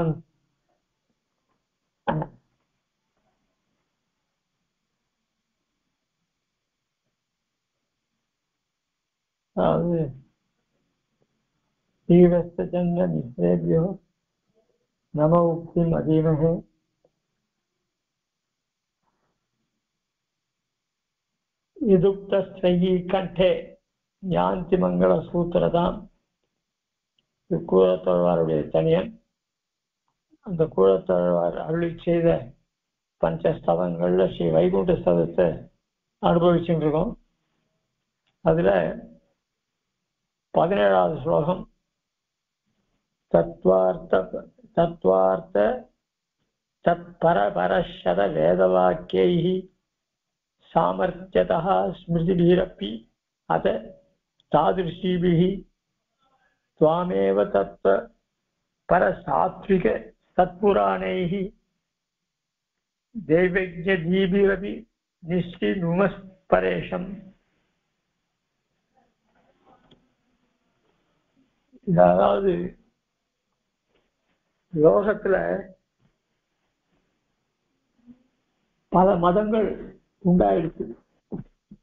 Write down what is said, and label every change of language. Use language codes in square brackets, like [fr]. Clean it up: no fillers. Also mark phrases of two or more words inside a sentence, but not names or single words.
[sa] श्रीवत्सचन्द्रमिश्रेभ्यो नम उक्तिम् अधीमहे यदुक्तस्त्रयी कंठे ञान्ति मङ्गल सूत्रताम् [ta] கூழத்தழ்வாருடைய தனியன். அந்த கூழத்தழ்வார் அருளி செய்த பஞ்சஸ்தவங்கள்ல ஸ்ரீ வைகுண்ட ஸ்தவத்தை அனுபவிச்சுட்டு இருக்கோம். அதுல 17வது ஸ்லோகம் தத்வார்த்த [sa] तत्परपरषत वेदवाक्यैहि सामर्थ्यतः स्मृतिभिरपि अत तादृशीभिः त्वामेव तत्व परसात्विक सत्पुराणैः दैवज्ञदीभिरपि निश्चिनुमस्परेशम्. [ta] அதாவது லோகத்துல பல மதங்கள் உண்டாயிருக்கு.